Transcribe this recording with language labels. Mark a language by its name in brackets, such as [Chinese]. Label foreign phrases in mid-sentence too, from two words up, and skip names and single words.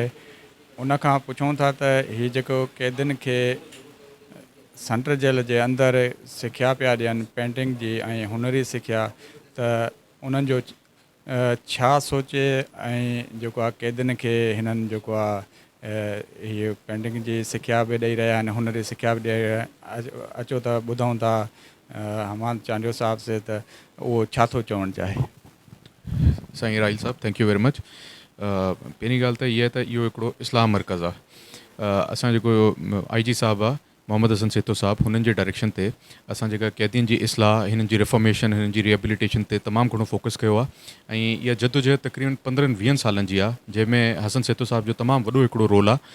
[Sindhi] उनखां पुछूं था त हीअ जेको क़ैदियुनि खे सेंट्रल जेल जे अंदरि सिखिया पिया ॾियनि पेंटिंग जी ऐं हुनरी सिखिया, त उन्हनि जो छा सोचे ऐं जेको आहे क़ैदियुनि खे हिननि जेको आहे हीअ पेंटिंग जी सिखिया बि ॾेई रहिया आहिनि, हुनरी सिखिया बि ॾेई रहिया आहिनि। अचो त ॿुधूं था हमाद चांडियो साहब से त उहो छा थो चवणु चाहे। साईं राहिल साहब, [English] thank you very much. [Sindhi] पहिरीं ॻाल्हि त इहा आहे त इहो हिकिड़ो इस्लाह मर्कज़ आहे। असां जेको IG साहब आहे मोहम्मद हसन सेतो साहब, हुननि जे डायरेक्शन ते असां जेका क़ैदियुनि जी इस्लाह, हिननि जी रिफॉर्मेशन, हिननि जी रिहेबिलिटेशन ते तमामु घणो फोकस कयो आहे। ऐं इहा जदोजहद तक़रीबन 15-20 सालनि जी आहे, जंहिंमें हसन सेतो साहब जो तमामु वॾो हिकिड़ो रोल आहे।